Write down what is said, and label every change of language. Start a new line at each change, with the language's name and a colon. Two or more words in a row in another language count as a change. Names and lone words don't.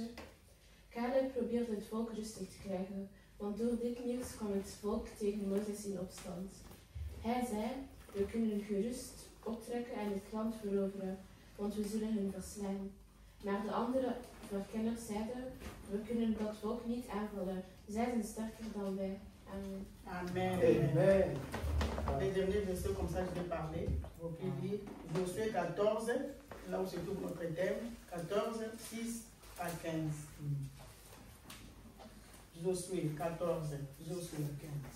Dutch: Caleb probeerde het volk rustig te krijgen, want door dit nieuws kwam het volk tegen Mozes in opstand. Hij zei, we kunnen gerust optrekken en het land veroveren, want we zullen hen verslaan. Maar de andere verkenners zeiden, we kunnen dat volk niet aanvallen, zij zijn sterker dan wij. Amen. Amen. Amen.
French: Les derniers versets comme ça, je vais parler. Vous pouvez lire Josué 14, là où se trouve notre thème, 14, 6 à 15. Josué 14, Josué 15.